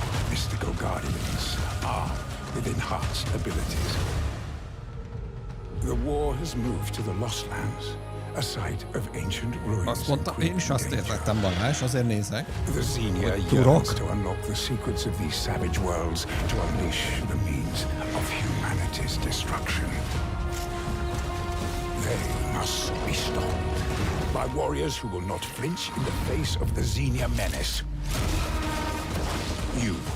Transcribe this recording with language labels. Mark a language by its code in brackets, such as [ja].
[en] Mystical guardians armed with enhanced abilities. The war has moved to the Lost Lands, a site of ancient ruins. [hu] Azt mondtam, én is azt értettem, Balázs, azért nézek. [en] The Xenia yearns to unlock the secrets of these savage worlds to unleash the means of humanity's destruction. They must be stopped by warriors who will not flinch in the face of the Xenia menace. You